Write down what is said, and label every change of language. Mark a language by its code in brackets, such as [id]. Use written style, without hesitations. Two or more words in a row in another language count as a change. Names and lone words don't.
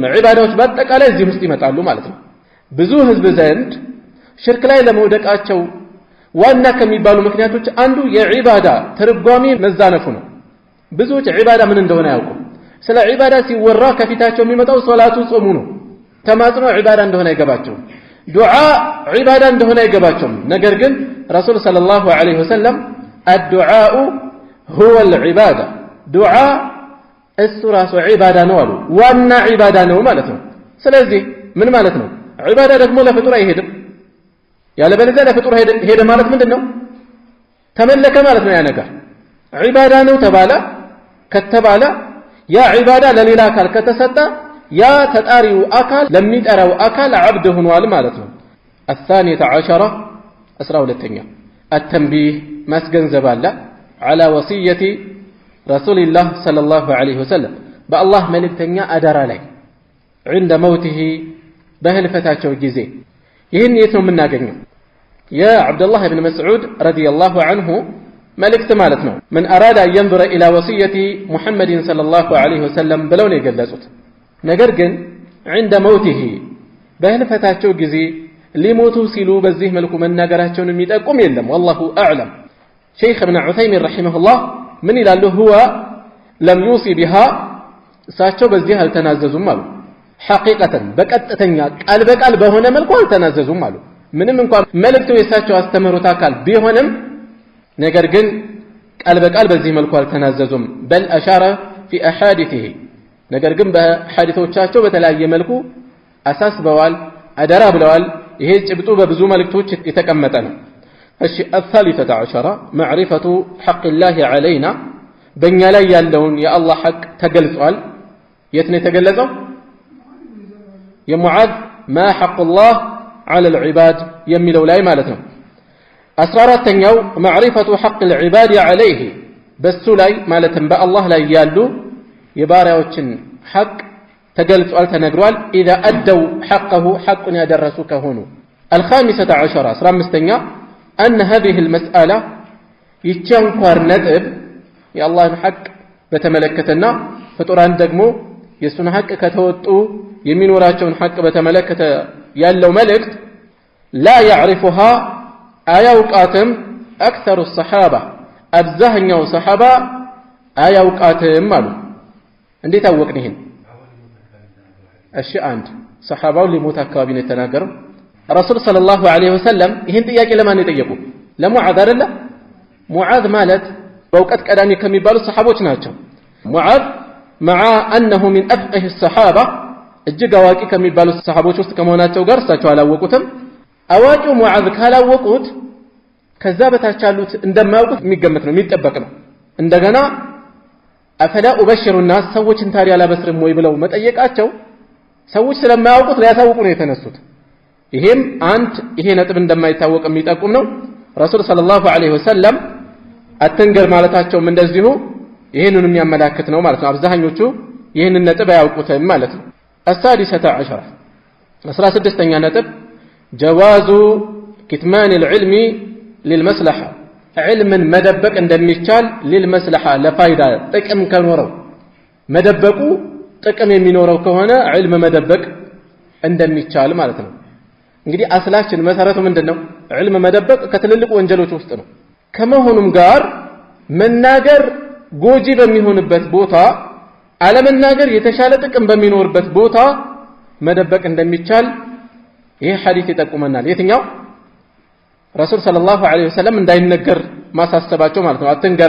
[am] ዒባዳዎች በአጠቃላይ እዚህ ውስጥ ይመጣሉ ማለት ነው ብዙ ህዝብ ዘንድ ሽርክ ላይ ለመውደቃቸው ዋና ከሚባሉ ምክንያቶች አንዱ የዒባዳ ትርጓሜ መዛነፉ ነው ብዙዎች ዒባዳ ምን እንደሆነ ያውቁ ስለ ዒባዳ ሲወራ ከፊታቸው የሚመጣው ሶላቱ ጾሙ ነው ተማጽኖ ዒባዳ እንደሆነ አይገባቸው ዱዓ ዒባዳ እንደሆነ አይገባቸው ነገር ግን [ar] رسول صلى الله عليه وسلم الدعاء هو العباده [am] ዱዓ እሱ ራሱ ዒባዳ ነው አሉ ዋና ዒባዳ ነው ማለት ነው ስለዚህ ምን ማለት ነው ዒባዳ ደግሞ ለፍጡር አይሄድም ያለበለዚያ ለፍጡር ሄደ ማለት ምንድነው ተመለከ ማለት ነው ያ ነገር ዒባዳ ነው ተባለ ከተባለ ያ ዒባዳ ለሌላ አካል ከተሰጠ ያ ተጣሪው አካል ለሚጠራው አካል عبد ሆኗል ማለት [ar] ነው الثانية عشرة 12ኛ التنبيه [am] ማስገንዘብ አለ [ar] على وصية رسول الله صلى الله عليه وسلم بالله [am] መልእክተኛ አደራ ላይ [ar] عند موته [am] በህልፈታቸው ጊዜ ይህን የት ነው የምናገኘው [ar] يا عبد الله بن مسعود رضي الله [am] عنه መልእክት ማለት ነው [ar] من أراد أن ينظر إلى وصية محمد صلى الله عليه وسلم [am] ብለው ነው የገለጹት ነገር ግን [ar] عند موته [am] በህልፈታቸው ጊዜ ሊሞቱ ሲሉ በዚህ መልኩ መናገራቸውን የሚጠቁም የለም [ar] والله أعلم شيخ ابن عثيمين رحمه الله من ይላሉ هو لم يوصي بها እሳቸው [am] በዚህ አልተናዘዙም አሉ ሐቂቀተን በቀጥተኛ ቃል በቃል በሆነ መልኩ አልተናዘዙም አሉ ምንም እንኳን መልእክቱ የሳቸው አስተምህሮት አካል ቢሆንም ነገር ግን ቃል በቃል በዚህ መልኩ አልተናዘዙም [ar] بل أشار في احاديثه [am] ነገር ግን በሐዲሶቻቸው በተለያየ መልኩ አሳስበዋል አደራ ብለዋል ይሄ ጭብጡ በብዙ መልእክቶች የተቀመጠ ነው እሺ [ar] الثالثة عشرة معرفة حق الله علينا [am] በእኛ ላይ ያለውን የአላህ ሐቅ ተገልጿል የት ነው የተገለጸው የሙዓዝ [ar] ما حق الله على العباد [am] የሚለው ላይ ማለት ነው 14ኛው [ar] معرفة حق العباد عليه [am] በሱ ላይ ማለትም በአላህ ላይ ያሉ የባሪያዎችን ሐቅ ተገልጿል ተነግሯል [ar] اذا ادوا حقه [am] حقን ያደረሱ ከሆኑ [ar] الخامسة عشرة [am] 15ኛ [ar] ان هذه المسألة [am] ይቻንኳር ነጥብ የአላህን ሐቅ በተመለከተና ፍጡራን ደግሞ የሱን ሐቅ ከተወጡ የሚኖራቸውን ሐቅ በተመለከተ ያለው መልእክት [ar] لا يعرفها [am] አያውቃትም [ar] اكثر الصحابه [am] አብዛኛው ሰሃባ አያውቃትም አሉ እንዴት አወቅን ይሄን እሺ አንድ ሰሃባው ሊሞት አካባቢ ነው የተናገረው [ar] رسول صلى الله عليه وسلم [am] ይሄን ጥያቄ ለማን የጠየቁ ለሙዓዝ አይደለ ሙዓዝ ማለት በእውቀት ቀዳሚ ከሚባሉ ሰሃቦች ናቸው ሙዓዝ [ar] مع انه من افقه الصحابه [am] እጅግ አዋቂ ከሚባሉ ሰሃቦች ውስጥ ከመሆናቸው ጋር እሳቸው አላወቁትም አዋቂው ሙዓዝ ካላወቁት ከዛ በታች ያሉት እንደማያውቁት የሚገመት ነው የሚጠበቅ ነው እንደገና [ar] أفلا أبشر [am] الناس ሰዎችን ታዲያ አላበስርም ወይ ብለው መጠየቃቸው ሰዎች ስለማያውቁት ሊያሳውቁ ነው የተነሱት ይሄም አንድ ይሄ ነጥብ እንደማይታወቅ የሚጠቁም ነው [ar] رسول صلى الله عليه وسلم [am] አትንገር ማለታቸው እንደዚሁ ይሄንን የሚያመላክት ነው ማለት ነው አብዛኞቹ ይሄንን ነጥብ አያውቁትም ማለት ነው [ar] السادسة عشرة [am] 16ኛ ነጥብ [ar] جواز كتمان العلم للمصلحة علما مدبق እንደሚቻል [am] للمصلحة ለፋይዳ ጥቅም ከኖረው መደበቁ ጥቅም የሚኖረው ከሆነ علم መደበቅ እንደሚቻል ማለት ነው እንግዲህ አስላችን መሰረቱ ምንድነው علم መደበቅ ከትልልቅ ወንጀሎች ውስጥ ነው ከመሆኑም ጋር መናገር ጎጂ በሚሆንበት ቦታ አለመናገር የተሻለ ጥቅም በሚኖርበት ቦታ መደበቅ እንደሚቻል ይሄ ሐዲስ ይጠቁመናል የትኛው [ar] رسول صلى الله عليه وسلم [am] እንዳይነገር ማሳሰባቸው ማለት ነው